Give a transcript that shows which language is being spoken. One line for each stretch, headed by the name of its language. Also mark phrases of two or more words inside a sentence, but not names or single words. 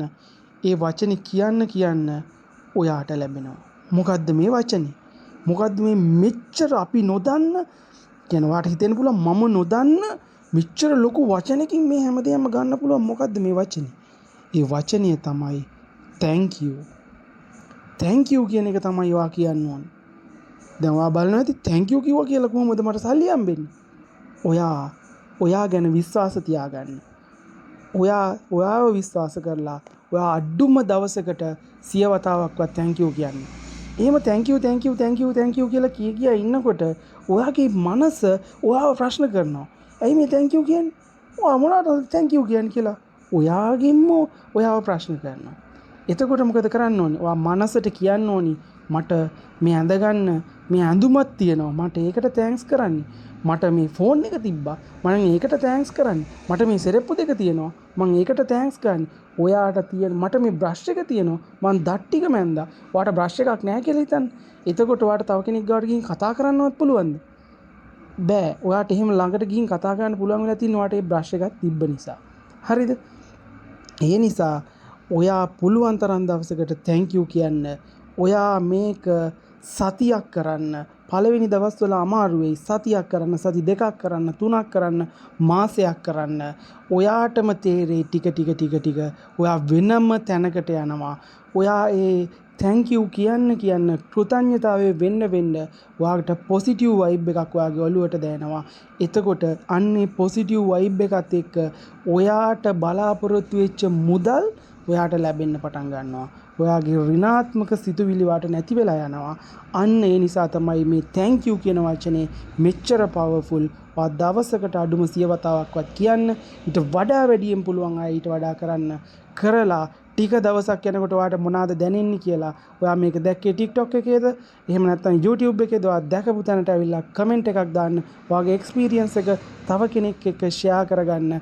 Sinhala: ඒ වචනේ කියන්න ඔයාට ලැබෙනවා. මොකද්ද මේ වචනේ? මොකද්ද මේ මෙච්චර අපි නොදන්න කියන ඔයාට හිතෙන්න පුළුවන් මම නොදන්න මෙච්චර ලොකු වචනකින් මේ හැමදේම ගන්න පුළුවන්. මොකද්ද මේ වචනේ? ඒ වචනය තමයි
English: thank you. thank you
Sinhala: කියන එක තමයි ඔයා කියන්න ඕනේ. දැන් ඔයා බලනවා ඇති
English: thank you
Sinhala: කිව්වා කියලා කොහොමද මට සල්ලි හම්බෙන්නේ? ඔයා ගැන විශ්වාස තියාගන්න. ඔයාව විශ්වාස කරලා ඔයා අඩුම දවසකට 100 වතාවක්වත්
English: thank you
Sinhala: කියන්නේ. එහෙම
English: thank you
Sinhala: කියලා කිය ඉන්නකොට ඔයාගේ මනස ඔයාව ප්‍රශ්න කරනවා. ඇයි මේ
English: thank you
Sinhala: කියන්නේ? ඔයා මොනවටද
English: thank you
Sinhala: කියන්නේ කියලා ඔයාගෙන්ම ඔයාව ප්‍රශ්න කරනවා. එතකොට මොකද කරන්න ඕනේ? ඔයා මනසට කියන්න ඕනි මට මේ ඇඳගන්න මේ ඇඳුමක් තියෙනවා. මට ඒකට තෑන්ක්ස් කරන්න. මට මේ ෆෝන් එක තිබ්බා. මම ඒකට තෑන්ක්ස් කරන්න. මට මේ සෙරෙප්පු දෙක තියෙනවා. මම ඒකට තෑන්ක්ස් කරන්න. ඔයාට තියෙන මට මේ බ්‍රෂ් එක තියෙනවා. මම දත් ටික මැන්දා. ඔයාට බ්‍රෂ් එකක් නැහැ කියලා හිතන්න. එතකොට ඔයාට තව කෙනෙක් ගාවට ගිහින් කතා කරන්නවත් පුළුවන්ද? බෑ. ඔයාට එහෙම ළඟට ගිහින් කතා කරන්න පුළුවන් වෙලා තියෙන ඔයාට ඒ බ්‍රෂ් එකක් තිබ්බ නිසා. හරිද? ඒ නිසා ඔයා පුළුවන් තරම් දවසකට
English: thank you
Sinhala: කියන්න. ඔයා මේක සතියක් කරන්න. පළවෙනි දවස්වල අමාරු වෙයි. සතියක් කරන්න, සති දෙකක් කරන්න, තුනක් කරන්න, මාසයක් කරන්න. ඔයාටම තේරෙයි ටික ඔයා වෙනම තැනකට යනවා. ඔයා ඒ
English: thank you
Sinhala: කියන්න කෘතඥතාවය වෙන්න ඔයාට
English: positive vibe
Sinhala: එකක් ඔයාගේ ඔළුවට දැනෙනවා. එතකොට අන්නේ
English: positive vibe
Sinhala: එකත් එක්ක ඔයාට බලාපොරොත්තු වෙච්ච මුදල් ඔයාට ලැබෙන්න පටන් ගන්නවා. ඔයාගේ ඍණාත්මක සිතුවිලි වාට නැති වෙලා යනවා. අන්න ඒ නිසා තමයි මේ
English: thank you
Sinhala: කියන වචනේ මෙච්චර powerful. ඔයා දවසකට අඩුම 100 වතාවක්වත් කියන්න. ඊට වඩා වැඩියෙන් පුළුවන් අය ඊට වඩා කරන්න. කරලා ටික දවසක් යනකොට ඔයාට මොනවාද දැනෙන්නේ කියලා ඔයා මේක දැක්කේ TikTok එකේද? එහෙම නැත්නම් YouTube එකේද? ඔයා දැකපු තැනට ඇවිල්ලා කමෙන්ට් එකක් දාන්න. ඔයාගේ එක්ස්පීරියන්ස් එක තව කෙනෙක් එක්ක ෂෙයා කරගන්න.